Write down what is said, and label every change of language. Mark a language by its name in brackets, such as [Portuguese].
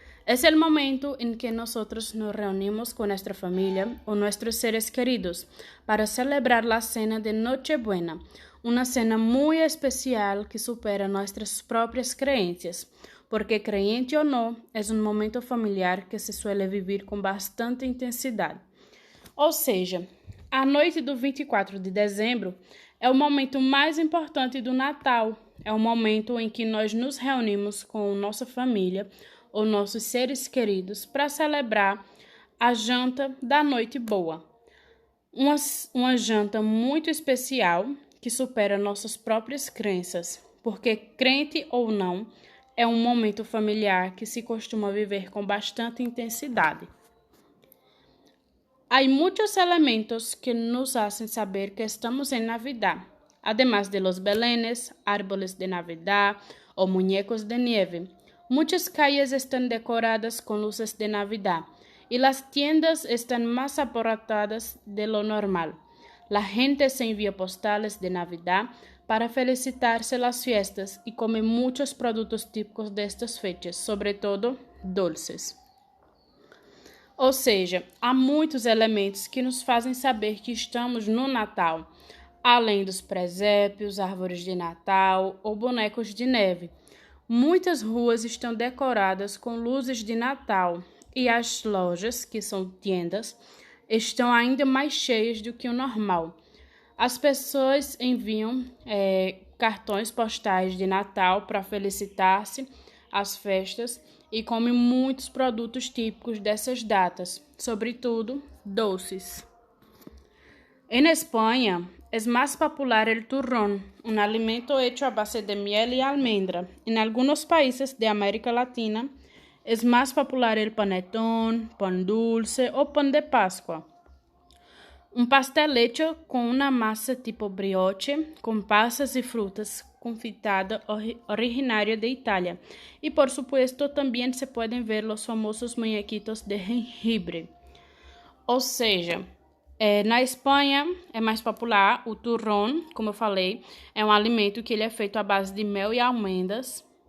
[Spanish] Es el momento en que nosotros nos reunimos con nuestra familia o nuestros seres queridos para celebrar la cena de Nochebuena, una cena muy especial que supera nuestras propias creencias, porque creyente o no, es un momento familiar que se suele vivir [Portuguese] com bastante intensidade. Ou seja, a noite do 24 de dezembro é o momento mais importante do Natal, é o momento em que nós nos reunimos com nossa família ou nossos seres queridos para celebrar a janta da noite boa. Uma janta muito especial que supera nossas próprias crenças, porque crente ou não, é um momento familiar que se costuma viver com bastante intensidade. Há muitos elementos que nos [Spanish] hacen saber que estamos em Navidad, además de los belenes, árboles de Navidad ou muñecos de nieve. Muchas calles están decoradas con luces de Navidad y las tiendas están más abarrotadas de lo normal. La gente se envía postales de Navidad para felicitarse las fiestas y come muchos productos típicos de estas fechas, sobre todo dulces. [Portuguese] Ou seja, há muitos elementos que nos fazem saber que estamos no Natal, além dos presépios, árvores de Natal ou bonecos de neve. Muitas ruas estão decoradas com luzes de Natal e as lojas, que são tiendas, estão ainda mais cheias do que o normal. As pessoas enviam cartões postais de Natal para felicitar-se às festas e comem muitos produtos típicos dessas datas, sobretudo doces. [Spanish] En España, es más popular el turrón, un alimento hecho a base de miel y almendra. En algunos países de América Latina, es más popular el panetón, pan dulce o pan de Pascua. Un pastel hecho con una masa tipo brioche, con pasas y frutas confitada originaria de Italia. Y por supuesto también se pueden ver los famosos muñequitos de jengibre. [Portuguese] Ou seja, na Espanha é mais popular o turrón, como eu falei, é um alimento que ele é feito à base de mel e amêndoas.